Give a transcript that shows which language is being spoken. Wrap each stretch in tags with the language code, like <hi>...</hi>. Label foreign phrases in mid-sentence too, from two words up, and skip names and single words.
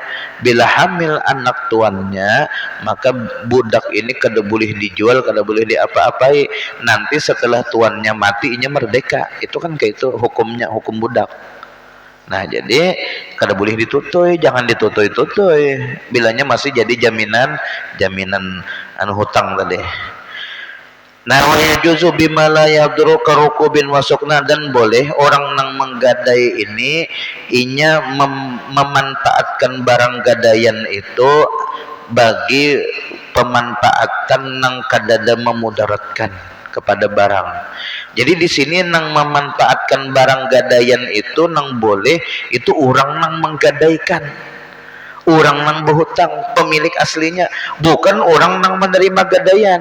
<bjn>Bila hamil anak tuannya, maka budak ini kada boleh dijual, kada boleh diapa-apai. Nanti setelah tuannya mati, inya merdeka. Itu kan kayak itu hukumnya, hukum budak. Nah, jadi kada boleh ditutui, jangan ditutui-tutui. Bilanya masih jadi jaminan anu hutang tadi. Nah,</bjn> <ar>ويجوز بما لا يضر كركوب وسكنى,</ar> <bjn>dan boleh orang nang menggadai ini inya memanfaatkan barang gadaian itu bagi pemanfaatan nang kadada memudaratkan kepada barang. Jadi di sini nang memanfaatkan barang gadaian itu nang boleh itu orang nang menggadaikan, orang nang berhutang, pemilik aslinya, bukan orang nang menerima gadaian.</bjn>